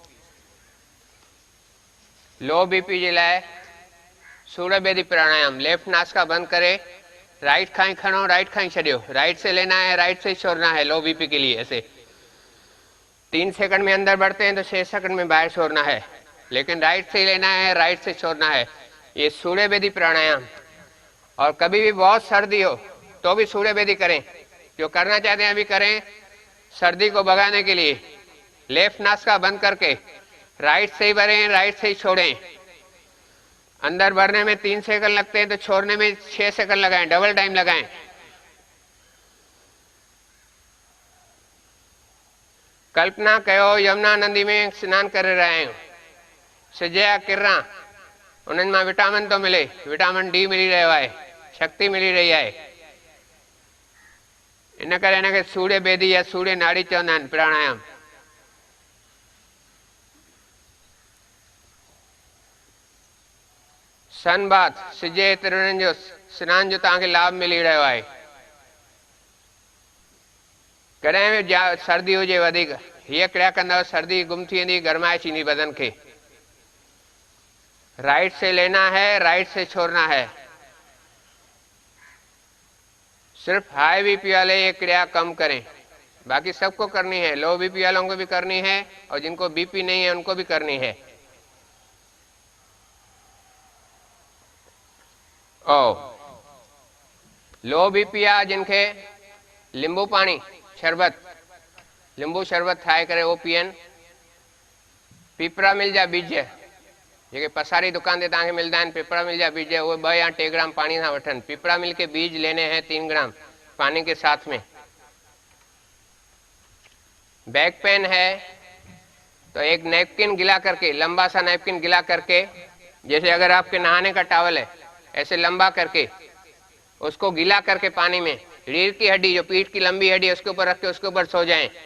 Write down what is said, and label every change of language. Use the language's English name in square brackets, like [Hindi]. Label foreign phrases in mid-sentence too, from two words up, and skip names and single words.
[English] low BP [Sindhi] जे लाइ सूर्यभेदी प्राणायाम। लेफ्ट नासका बंद करे राइट खां ही खड़ो, राइट खां ही छड़ियो। [Hindi] राइट से लेना है, राइट से ही छोड़ना है। [English] low BP [Hindi] के लिए ऐसे 3 सेकंड में अंदर बढ़ते हैं तो 6 सेकंड में बाहर छोड़ना है, लेकिन राइट से ही लेना है, राइट से छोड़ना है। ये सूर्यभेदी प्राणायाम। और कभी भी बहुत सर्दी हो तो भी सूर्यभेदी करें, जो करना चाहते हैं अभी करें, सर्दी को भगाने के लिए। लेफ्ट नासका बंद करके राइट से ही भरें, राइट से ही छोड़ें। अंदर भरने में 3 सेकंड लगते हैं तो छोड़ने में 6 सेकंड लगाएं, [English] double time [Hindi] लगाएं। [Sindhi] कल्पना कयो यमुना नदी में स्नान करे रहिया आहियूं, सिज जा किरणा उन्हनि मां विटामिन तो मिले, विटामिन डी मिली रहियो आहे, [Hindi] शक्ति मिली रही है। [Sindhi] इन करे इनखे सूर्य बेदी या सूर्य नाड़ी चवंदा आहिनि प्राणायाम। [English] sun bath [Sindhi] सिज जे किरणनि जो सनान जो तव्हांखे लाभ मिली रहियो आहे। कॾहिं बि सर्दी हुजे वधीक हीअ क्रिया कंदव, सर्दी गुम थी वेंदी, गरमाइश ईंदी बदन खे। [Hindi] राइट से लेना है, राइट से छोड़ना है। सिर्फ [English] high BP [Hindi] वाले ये क्रिया कम करें, बाकी सबको करनी है। [English] low BP [Hindi] वालों को भी करनी है और जिनको बीपी नहीं है उनको भी करनी है। [English] low BP [Sindhi] आ जिनके लींबू पानी शरबत, लींबू शरबत ठाहे करे वो पीअन। पीपरा मिल जा बीज जेके पसारी दुकान ते तव्हांखे मिलंदा आहिनि, पिपरा मिल जा बीज, वो 2 या 3 ग्राम पानी सां वठनि। [Hindi] पिपरा मिल के बीज लेने हैं 3 ग्राम पानी के साथ में। [English] back pain [Hindi] है तो एक नैपकिन गिला करके, लंबा सा नैपकिन गिला करके, जैसे अगर आपके नहाने का टॉवल है ऐसे लंबा करके उसको गिला करके पानी में रीढ़ की हड्डी, जो पीठ की लंबी हड्डी है उसके ऊपर रख के उसके ऊपर सो जाएं।